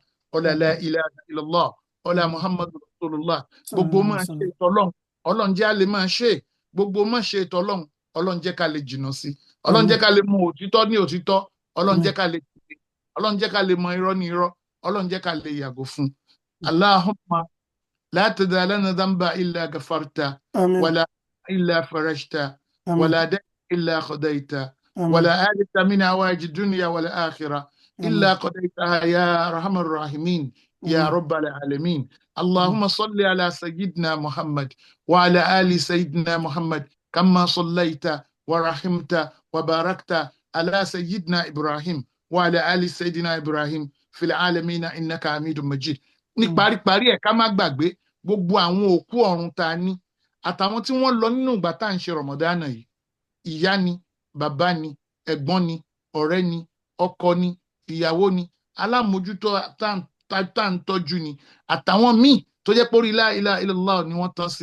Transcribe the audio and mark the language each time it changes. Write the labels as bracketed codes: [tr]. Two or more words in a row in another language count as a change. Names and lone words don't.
[ar] Ọlá لا إله إلا الله, ọlá محمد رسول الله. [yo] Gbogbo máa ṣe ìtọ́lọ́run, Ọlọ́run jẹ́ a lè máa ṣe. Gbogbo máa ṣe ìtọ́lọ́run, Ọlọ́run jẹ́ ká lè jìnnà sí. Ọlọ́run jẹ́ ká lè mọ òtítọ́ ní òtítọ́. Ọlọ́run jẹ́ ká lè tẹ̀lé. Ọlọ́run jẹ́ ká lè mọ irọ́ ní irọ́. ọlọ́run jẹ́ ká lè yàgò fún. [ar] اللهم لا تدع لنا ذنبا إلا غفرته Àmín. ولا إلا فرجته Àmín. ولا دينا إلا قضيته Àmín. ولا آلة من أواج الدنيا والآخرة إلا قضيتها يا أرحم الراحمين يا آمين. رب العالمين. اللهم صل على سيدنا محمد وعلى آل سيدنا محمد كما صليت ورحمت وباركت على سيدنا إبراهيم وعلى آل سيدنا إبراهيم في العالمين إنك حميد مجيد. [yo] ní paríparí ẹ̀ ká má gbàgbé gbogbo àwọn òkú ọ̀run tá a ní àtàwọn tí wọ́n lọ nínú ìgbà tá à ń ṣe Ramadan yìí, ìyá ni, bàbá ni, ẹ̀gbọ́n ni, ọ̀rẹ́ ni, ọkọ ni, ìyàwó ni, alámòjútó tá ń tọ́jú ni, àtàwọn míì tó jẹ́ pé orí [ar] لا إله إلا الله [yo] ni wọ́n tán sí.